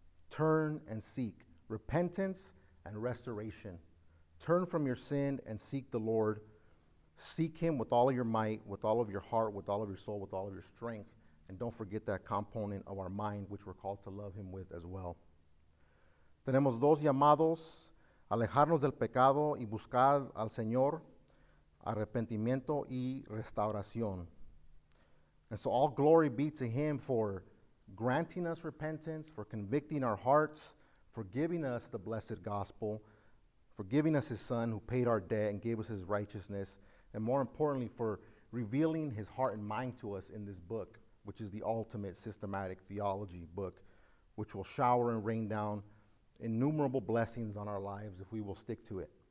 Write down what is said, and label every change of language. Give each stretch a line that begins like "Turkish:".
English: Turn and seek. Repentance and restoration. Turn from your sin and seek the Lord. Seek him with all of your might, with all of your heart, with all of your soul, with all of your strength. And don't forget that component of our mind, which we're called to love him with as well.
Spanish: Tenemos dos llamados: alejarnos del pecado y buscar al Señor, arrepentimiento y restauración.
English: And so all glory be to him for granting us repentance, for convicting our hearts, for giving us the blessed gospel, for giving us his son who paid our debt and gave us his righteousness, and more importantly, for revealing his heart and mind to us in this book, which is the ultimate systematic theology book, which will shower and rain down innumerable blessings on our lives if we will stick to it.